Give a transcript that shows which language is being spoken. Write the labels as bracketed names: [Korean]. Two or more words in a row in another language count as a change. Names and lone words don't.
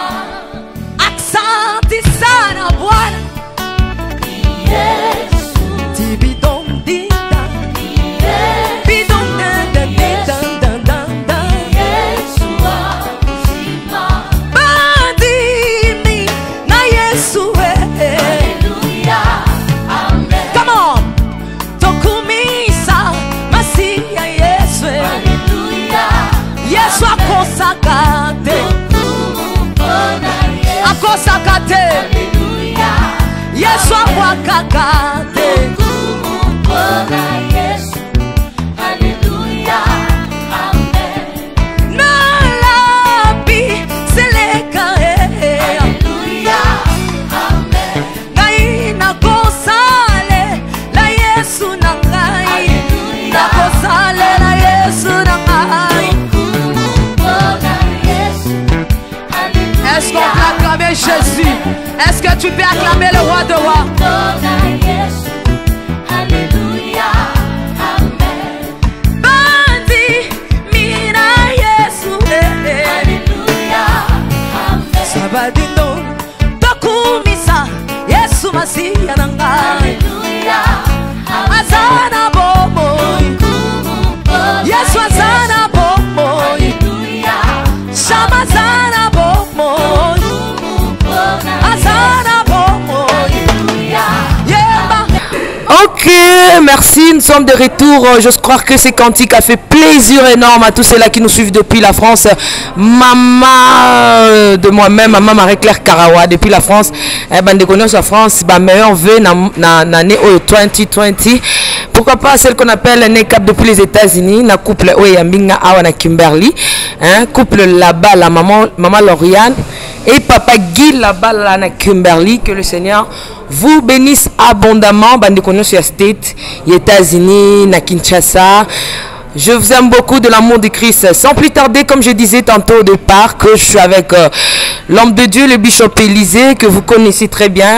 [Swahili] Aksanti sana Bwana. [Lingala] Yesu. Di bidondi [Swahili] Yesu wa uzima. [Lingala] Bandimi na Yesu Hallelujah. Amen. [English] Come on. [Lingala] Tokumisa Masia Yesu. Hallelujah. Yesu akosakate. Kumupona Yesu. Akosakate. Hallelujah. Yesu akwakakate. Kumupona Yesu. Hallelujah. Amen. Nalabi seleka Hallelujah. Amen. Naina kosale la Yesu na ngai. Hallelujah. Na kosale la Yesu na ngai. Kumupona Yesu. Hallelujah. [French] Est-ce qu'on peut acclamer Jésus? Est-ce que tu peux acclamer le roi de rois? [Lingala] Kumupona Yesu. Hallelujah. Amen. Bandi mina Yesu Hallelujah. Amen. Sabadino Tokumisa Yesu Masia na ngai. Hallelujah. Amen. Azana bomo Kumupona Yesu azana bomo Hallelujah. Shama azana bomo Kumupona Azana bomo Hallelujah. Yeba. [French] Ok, merci, nous sommes de retour. Je crois que ces cantiques a fait plaisir énorme à tous ceux-là qui nous suivent depuis la France. Maman de moi-même, maman Marie-Claire Karawa, depuis la France. Eh ben, de connaître la France, bah, meilleur vœu [Lingala] na année [French] 2020. Pourquoi pas celle qu'on appelle l'année cap depuis les États-Unis, [Lingala] na couple Oyambinga Awa na Kimberly, [French] hein, couple là-bas, la maman Lauriane et papa Guy là-bas là [Lingala] na Kimberly. [French] Que le Seigneur vous bénisse abondamment. Bande connaît sur State, les États-Unis, na Kinshasa. Je vous aime beaucoup de l'amour de Christ. Sans plus tarder, comme je disais tantôt au départ, que je suis avec l'homme de Dieu, le bishop Élisée, que vous connaissez très bien.